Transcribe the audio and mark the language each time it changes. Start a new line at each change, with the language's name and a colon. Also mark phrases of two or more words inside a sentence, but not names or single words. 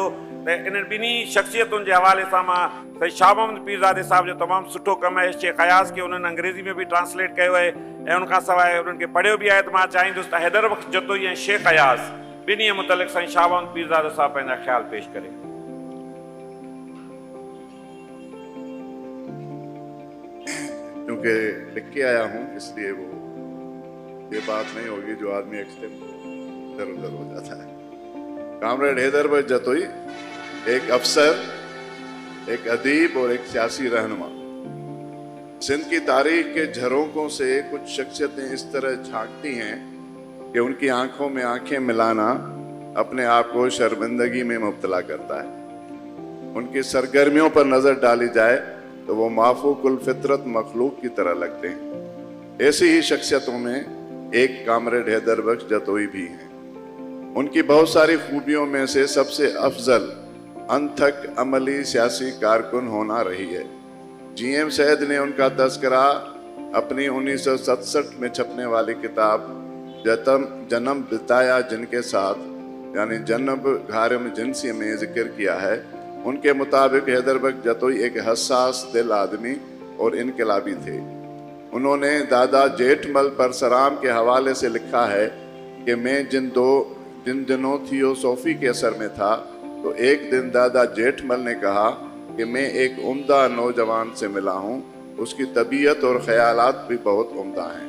Sindhi: त इन्हनि ॿिन्ही शख़्सियतुनि जे हवाले सां मां साईं शाह मोहम्मद पीरज़ादे साहिब जो तमामु सुठो कमु आहे। शेख हयाज़ खे उन्हनि अंग्रेज़ी में बि ट्रांसलेट कयो आहे ऐं उनखां सवाइ उन्हनि खे पढ़ियो बि आहे। त मां चाहींदुसि त हैदर बख़्श जतोई ऐं शेख हयाज़ ॿिन्ही मुतलिक़ साईं शाह मोहम्मद पीरज़ादे साहिब पंहिंजा ख़्याल पेश करे।
Urdu: کیونکہ لکھ کے آیا ہوں اس لیے وہ یہ بات نہیں ہوگی جو آدمی ایکسٹیم ادھر ادھر ہو جاتا ہے. کامریڈ حیدر بخش جتوئی ایک افسر، ایک ادیب اور ایک سیاسی رہنما. سندھ کی تاریخ کے جھروکوں سے کچھ شخصیتیں اس طرح جھانکتی ہیں کہ ان کی آنکھوں میں آنکھیں ملانا اپنے آپ کو شرمندگی میں مبتلا کرتا ہے. ان کی سرگرمیوں پر نظر ڈالی جائے تو وہ مافوق الفطرت مخلوق کی طرح لگتے ہیں. ایسی ہی شخصیتوں میں ایک کامریڈ حیدر بخش جتوئی بھی ہیں. ان کی بہت ساری خوبیوں میں سے سب سے افضل انتھک عملی سیاسی کارکن ہونا رہی ہے. GM سید نے ان کا تذکرہ اپنی 1967 میں چھپنے والی کتاب جنم بتایا جن کے ساتھ یعنی جنم گھارم جنسی میں ذکر کیا ہے. ان کے مطابق حیدر بخش جتوئی ایک حساس دل آدمی اور انقلابی تھے. انہوں نے دادا جیٹھمل پرسرام کے حوالے سے لکھا ہے کہ میں جن دنوں تھیوسوفی کے اثر میں تھا تو ایک دن دادا جیٹھمل نے کہا کہ میں ایک عمدہ نوجوان سے ملا ہوں، اس کی طبیعت اور خیالات بھی بہت عمدہ ہیں.